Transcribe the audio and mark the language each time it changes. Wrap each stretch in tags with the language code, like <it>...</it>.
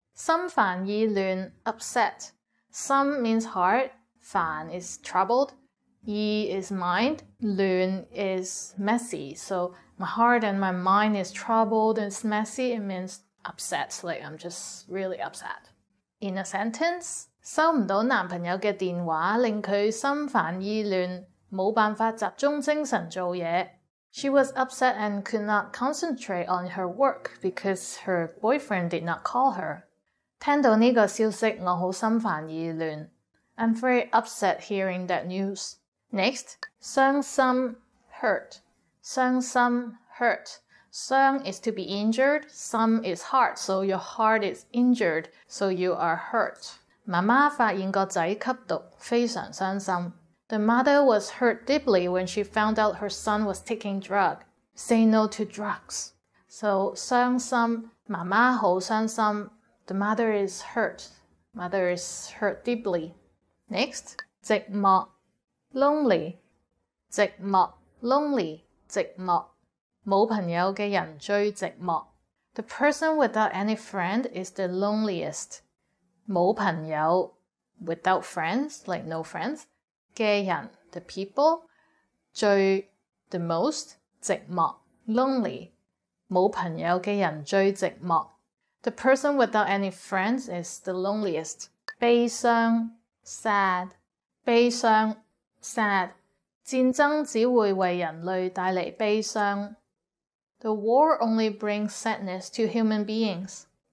<yue>心煩意亂 upset.</yue> <en>心 means heart, 煩 is troubled, 意 is mind, 亂 is messy. So my heart and my mind is troubled and it's messy. It means upset, like I'm just really upset. In a sentence,</en> <yue>收唔到男朋友嘅電話令佢心煩意亂，冇辦法集中精神做嘢。</yue> <en>She was upset and could not concentrate on her work because her boyfriend did not call her.</en> <yue>聽到呢個消息，我好心煩意亂。</yue> <en>I'm very upset hearing that news. Next, 傷心 hurt. 傷心 hurt. 傷 is to be injured, 心 is heart, so your heart is injured, so you are hurt.</en> <yue>媽媽發現個仔吸毒，非常傷心。</yue> <en>The mother was hurt deeply when she found out her son was taking drug. Say no to drugs. So 傷心，</en> <yue>媽媽好傷心。</yue> <en>The mother is hurt. Mother is hurt deeply. Next, 寂寞 lonely. 寂寞 lonely 寂寞。</en> <yue>冇朋友嘅人最寂寞。</yue> <en>The person without any friend is the loneliest. 冇朋友 without friends, like no friends. 嘅人 the people. 最 the most. 寂寞 lonely</en> <yue>冇朋友嘅人最寂寞</yue> <en>The person without any friends is the loneliest 悲傷 sad 悲傷 sad</en> <yue>戰爭只會為人類帶嚟悲傷</yue> <en>The war only brings sadness to human beings.</en>